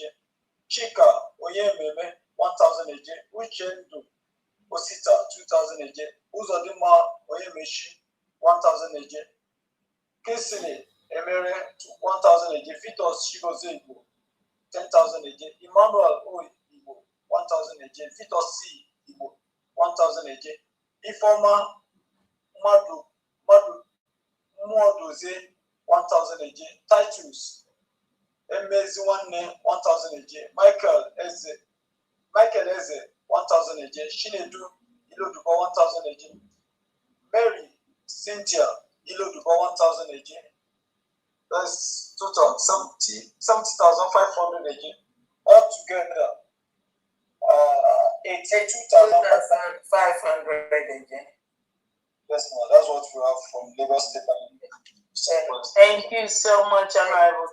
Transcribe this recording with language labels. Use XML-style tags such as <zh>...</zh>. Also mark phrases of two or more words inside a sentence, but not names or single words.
<en>Chika Oyememe, 1,000 AJ. Uchendu Osita, 2,000 AJ. Uzodima Oyemeshi, 1,000 AJ. Kesile Emere, 1,000 AJ. Vitos Shigoze Igbo, 10,000 AJ. Emmanuel O Igbo, 1,000 AJ. Vitos C Igbo, 1,000 AJ. Ifeoma Mwadoze, 1,000 AJ. Titus Emeziwanne, 1,000 AJ. Michael Eze, 1,000 AJ. Shinedu Ilodubo, 1,000 AJ. Mary Cynthia Ilodubo, 1,000 AJ. That's total 70,500 AJ. Altogether, 82,500 AJ. Yes, ma'am. That's what we have from Lagos State. Thank you so much, Honorable.</en>